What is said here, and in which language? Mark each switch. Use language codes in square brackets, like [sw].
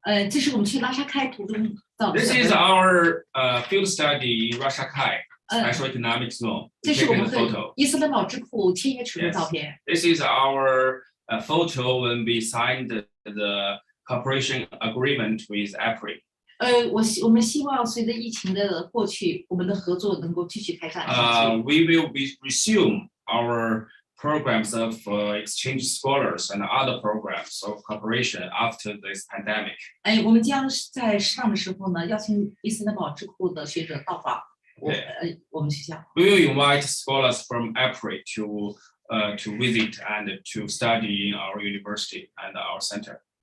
[zh] 这是我们去拉沙开途中照的。 [en] This is our field study in Russia Kai Special Economic Zone. [zh] 这是我 [en] Taken [zh] 们 [en] the [zh] 和 [en] photo. [zh] 伊斯兰堡智库签约时的照片。 [en] This is our photo when we signed the cooperation agreement with IPRI. [zh] 我们希望随着疫情的过去，我们的合作能够继续开展。 [en] We will resume our programs of exchange scholars and other programs of cooperation after this pandemic. [zh] 我们将在适当的时候呢，邀请伊斯兰堡智库的学者到访我们学校。 [en] We will invite scholars from IPRI to visit and to study in our university and our center.